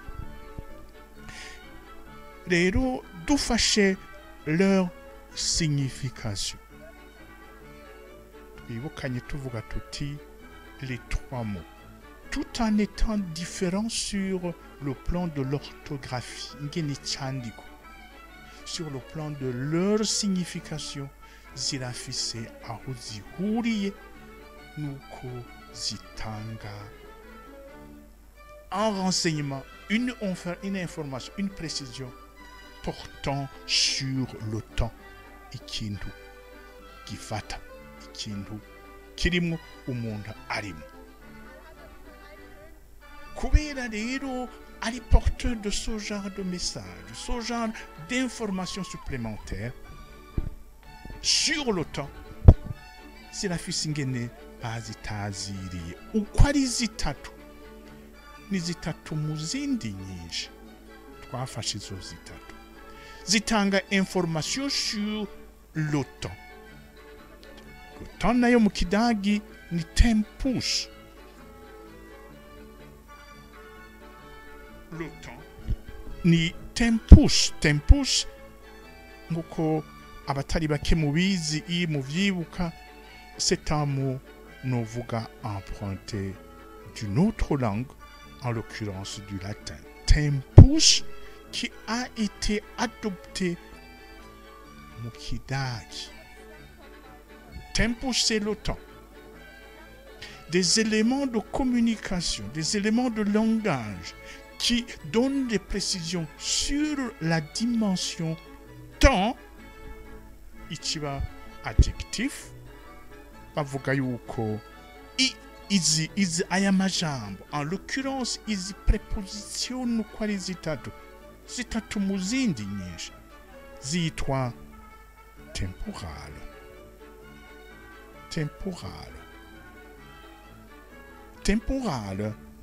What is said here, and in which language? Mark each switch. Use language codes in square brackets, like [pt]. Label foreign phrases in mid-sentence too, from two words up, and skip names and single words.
[rn] Rero dufashe [fr] leur signification, [rn] twibukanye tuvuga tuti [fr] les trois mots, tout en étant différents sur le plan de l'orthographie, [rn] ngene cyandiko, [fr] sur le plan de leur signification, [rn] zirafise aho zihuriye nuko zitanga [fr] un renseignement, une information, une précision portant sur le temps, [rn] ikintu gifata, ikintu kirimo umuntu arimo. Kubera rero ari [fr] porteur de ce genre de message, ce genre d'informations supplémentaires sur le temps, [rn] zirafise ingene bazitaziriye. Uko ari zitatu, ni zitatu mu zindi nyinshi twafashe izo zitatu, zitanga [fr] information sur le temps. Le temps [rn] nayo mu kidagi ni tempus. [fr] Le temps ni tempus. [rn] Tempus nguko abatari bake mubizi i muvyibuka, [fr] c'est un mot novuga emprunté d'une autre langue, en l'occurrence du latin. Tempus, qui a été adopté [rn] mu kidagi. [fr] Tempus, c'est le temps. Des éléments de communication, des éléments de langage qui donnent des précisions sur la dimension temps. [rn] Ichiba adjectif, bavuga yuko izi aya majambo, [fr] en l'occurrence [rn] izi prépositions uko ari zitatu mu zindi nyinshi zitwa temporal. [de] Temporal. Temporal.